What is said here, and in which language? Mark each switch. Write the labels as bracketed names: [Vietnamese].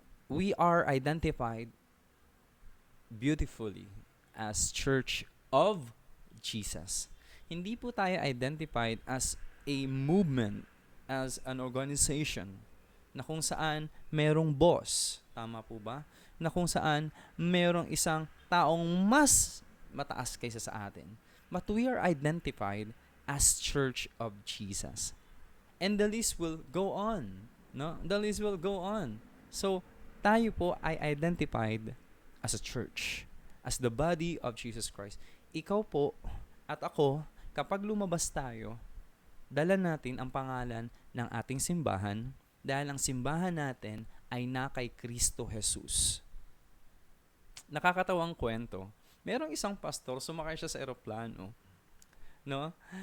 [English] We are identified beautifully as Church of Jesus. [Filipino] Hindi po tayo [English] identified as a movement, as an organization, [Filipino] na kung saan merong boss. Tama po ba? Na kung saan merong isang taong mas mataas kaysa sa atin. [English] But we are identified as Church of Jesus. And the list will go on. No? The list will go on. So, [Filipino] tayo po ay [English] identified as a church, as the body of Jesus Christ. [Filipino] Ikaw po at ako, kapag lumabas tayo, dala natin ang pangalan ng ating simbahan dahil ang simbahan natin ay na kay Kristo Jesus. Nakakatawang kwento. Merong isang pastor, sumakay siya sa eroplano. No?